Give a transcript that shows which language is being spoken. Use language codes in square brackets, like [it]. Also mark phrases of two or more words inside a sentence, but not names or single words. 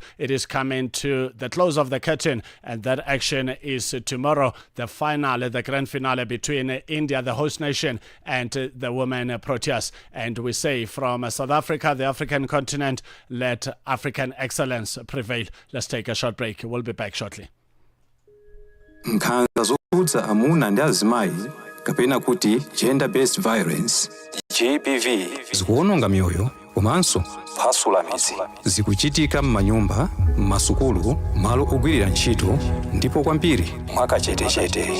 [en] It is coming to the close of the curtain, and that action is tomorrow, the final, the grand finale between India, the host nation, and the women Proteas. And we say from South Africa, the African continent, let African excellence prevail. Let's take a short break. We'll be back shortly. [ny] nkhanza zokhudza amuna ndi azimayi kapena kuti [en] gender based violence GBV [ny] zikuwononga miyoyo komanso kuphwasula midzi. Zikuchitika m'manyumba, m'masukulu, malo ogwirira ntchito ndipo kwambiri mwakachetechete.